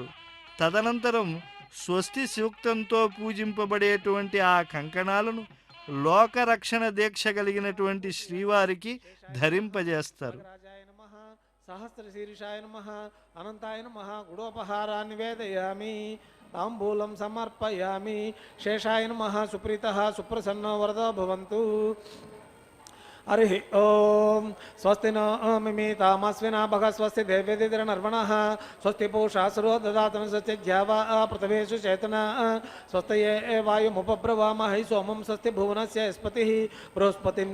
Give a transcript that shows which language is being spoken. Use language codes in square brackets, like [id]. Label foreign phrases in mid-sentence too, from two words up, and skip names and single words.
[te] తదనంతరం స్వస్తి సూక్తంతో పూజింపబడేటువంటి ఆ కంకణాలను లోకరక్షణ దీక్ష కలిగినటువంటి శ్రీవారికి ధరింపజేస్తారు. [sa] సహస్రశీర్షాయ నమః అనంతాయ నమః గుడోపహారాన్ని నివేదయామి తాంబూలం సమర్పయామి శేషాయ నమః సుప్రీతః సుప్రసన్నో వరదో భవంతు. हरि ओम स्वस्ति नो मिमीतामस्विना भग स्वस्ति देव्यदिद्रनर्वणः स्वस्ति पूषा सर्वो ददातन स्वस्ति ज्यावा पृथ्वीषु चेतना स्वस्तये वायुमुपब्रवामहि सोमं स्वस्ति भुवनस्य स्पतिः बृहस्पतिं